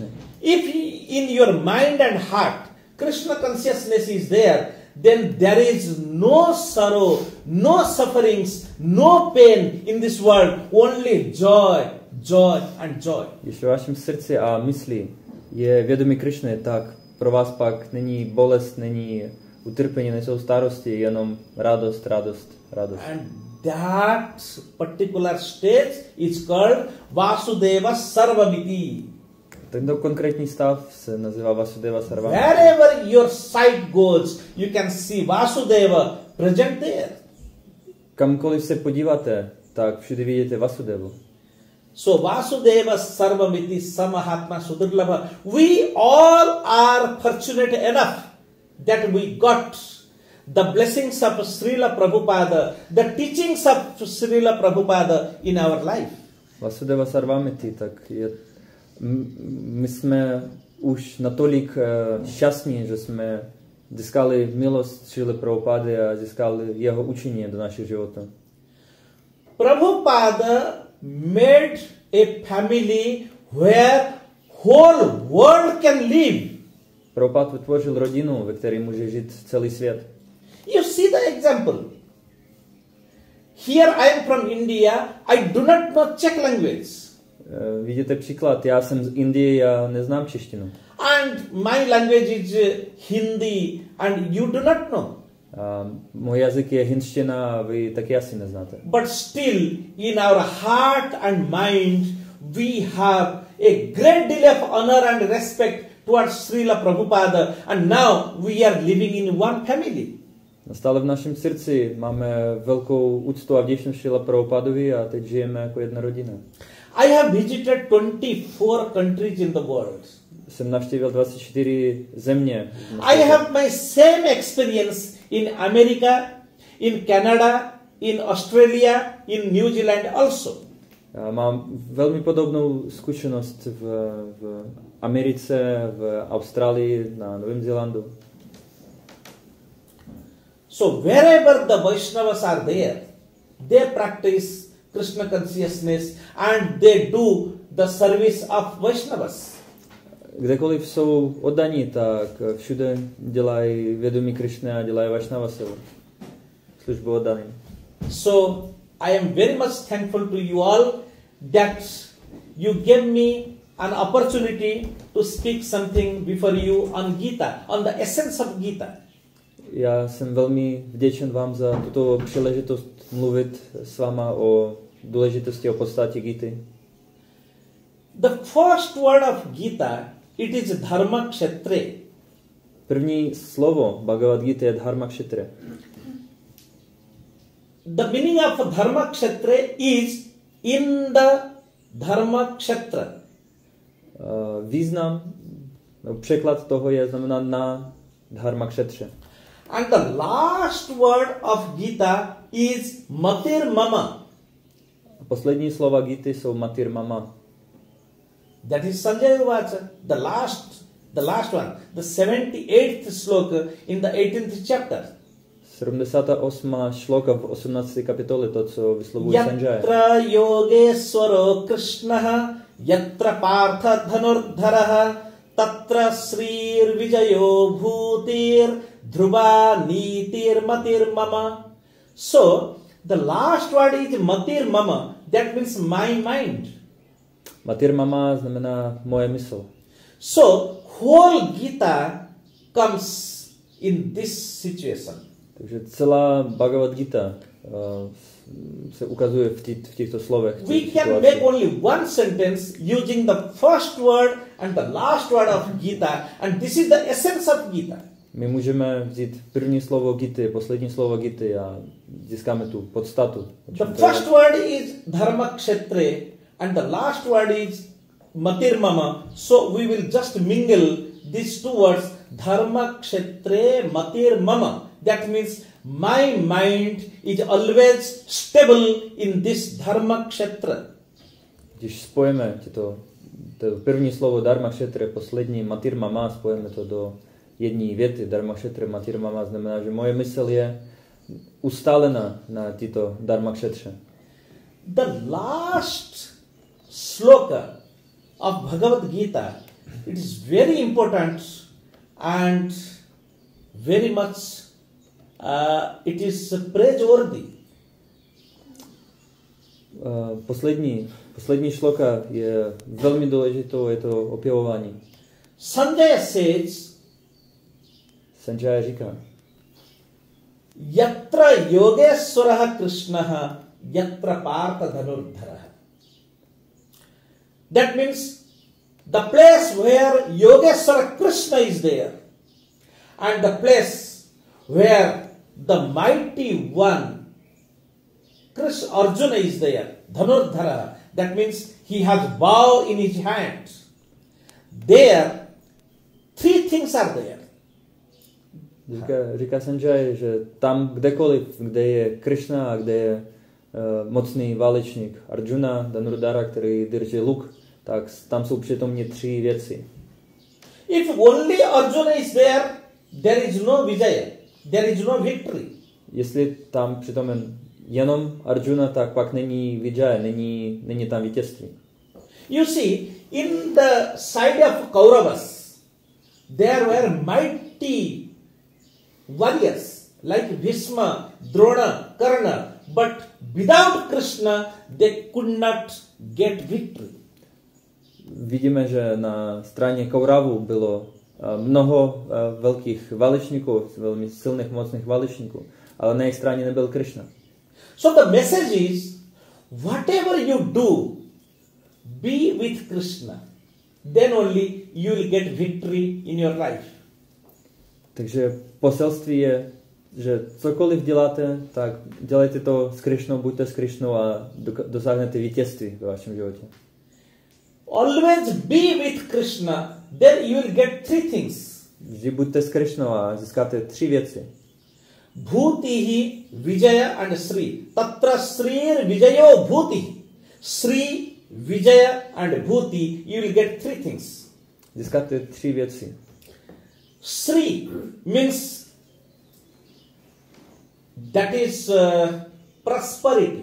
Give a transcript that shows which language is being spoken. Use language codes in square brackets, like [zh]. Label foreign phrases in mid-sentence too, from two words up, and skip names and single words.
[en] If in your mind and heart Krishna consciousness is there, then there is no sorrow, no sufferings, no pain in this world, only joy, joy and joy. [cs] Když v vašem srdci a mysli je vědomí Krishny, tak pro vás pak není bolest, není utrpení, nejsou starosti, jenom radost, radost, radost. [en] And that particular state is called [sa] Vasudeva Sarvamiti. [cs] Tento konkrétní stav se nazývá [sa] Vasudeva Sarvamiti. [en] Wherever your sight goes, you can see Vasudeva present there. [cs] Kamkoliv se podíváte, tak všude vidíte Vasudevu. [sa] So Vasudeva Sarvamiti Samahatma Sudurlabha. [en] We all are fortunate enough that we got the blessings of Srila Prabhupada, the teachings of Srila Prabhupada in our life. [sa] Vasudeva Sarvamiti, [cs] tak my jsme už natolik šťastní, že jsme získali milost Srila Prabhupada a získali jeho učení do našich životů. [en] Prabhupada made a family where whole world can live. [cs] Prabhupada vytvořil rodinu, ve které může žít celý svět. [en] You see the example. Here I am from India. I do not know Czech language. [cs] Vidíte příklad, já jsem z Indie, já neznám češtinu. [en] And my language is Hindi and you do not know. [cs] Můj jazyk je hindština a vy taky asi neznáte. [en] But still in our heart and mind we have a great deal of honor and respect towards Srila Prabhupada and now we are living in one family. [cs] Stále v našem srdci máme velkou úctu a vděčnost Srila Prabhupadovi a teď žijeme jako jedna rodina. [en] I have visited 24 countries in the world. [cs] Jsem navštívil 24 země. [en] I have my same experience in America, in Canada, in Australia, in New Zealand also. [cs] Já mám velmi podobnou zkušenost v Americe, v Austrálii, na Novém Zélandu. [en] So wherever the Vaishnavas are there, they practice Krishna consciousness and they do the service of Vaishnavas. [cs] Kdekoliv jsou oddaní, tak všude dělají vědomí Krishny a dělají Vaishnavasevu. Službu oddaným. [en] So I am very much thankful to you all that you gave me an opportunity to speak something before you on Gita, on the essence of Gita. [cs] Já jsem velmi vděčen vám za tuto příležitost mluvit s váma o důležitosti, o podstatě Gity. [en] The first word of Gita, it is [sa] dharma kshetra. [cs] První slovo Bhagavad Gita je [sa] dharma kshetra. [en] The meaning of [sa] dharma kshetra [en] is in the [sa] dharma kshetra. [cs] Význam, překlad toho je znamená na [sa] dharma kshetře. [en] And the last word of Gita is [sa] matir mama. [cs] Poslední slova Gity jsou [sa] matir mama. [en] That is [sa] Sanjay Uvacha, [en] the last one, the 78th sloka in the 18th chapter. [cs] 78. šloka v 18. kapitole, to, co vyslovuje Sanjay. [sa] Yatra yogeswaro Krishnaha yatra partha dhanurdharaha tatra srir vijayo bhutir dhruva nitir matir mama. [en] So the last word is [sa] matir mama, [en] that means my mind. [sa] Matir mama [cs] znamená moje mysl. [en] So whole Gita comes in this situation. [cs] Takže celá Bhagavad Gita se ukazuje v těchto slovech. [en] We can make only one sentence using the first word and the last word of Gita, and this is the essence of Gita. [cs] My můžeme vzít první slovo Gity, poslední slovo Gity a získáme tu podstatu. [en] The first word is [sa] dharma kshetre [en] and the last word is [sa] matir mama. [en] So we will just mingle these two words, [sa] dharma kshetre matir mama. [en] That means my mind is always stable in this [sa] dharma kshetra. [cs] Když spojíme to první slovo [sa] dharma kshetre, [cs] poslední [sa] matir mama, [cs] spojíme to do jedné věty. [sa] Dharma kshetre matir mama [cs] znamená, že moje mysl je ustálená na tyto [sa] dharma kshetře. [en] The last sloka of Bhagavad Gita, it is very important and very much it is praiseworthy. [cs] Poslední šloka je velmi důležitou, je to opěvování. Sanjaya říká, [sa] yatra yogeswaraha krishnaha yatra partha dhanurdharaha. [en] That means the place where Yogeshwara Krishna is there and the place where the mighty one Krishna Arjuna is there, dhanurdharaha. That means he has bow in his hand. There, three things are there. [cs] Říká Sanjaya, že tam kdekoliv, kde je Krishna a kde je mocný válečník Arjuna, Dhanurdhara, který drží luk, tak tam jsou přitomně tři věci. [en] If only Arjuna is there, there is no vijaya, there is no victory. [cs] Jestli tam přitomen jenom Arjuna, tak pak není vijaya, není tam vítězství. [en] You see, in the side of Kauravas, there were mighty warriors like Bhishma, Drona, Karna, but without Krishna they could not get victory. [cs] Vidíme, že na straně Kauravu bylo mnoho velkých válečníků, velmi silných, mocných válečníků, ale na jejich straně nebyl Krishna. [en] So the message is, whatever you do, be with Krishna. Then only you will get victory in your life. [cs] Takže poselství je, že cokoliv děláte, tak dělejte to s Krišnou, buďte s Krišnou a dosáhnete vítězství ve vašem životě. [en] Always be with Krishna, then you will get three things. [cs] Vždy buďte s Krišnou a získáte tři věci. [sa] Bhutihi, Vijaya and Sri. Tatra Srir Vijayo Bhutihi. [en] Sri, Vijaya and Bhuti, you will get three things. [cs] Získáte tři věci. [en] Sri means that is prosperity.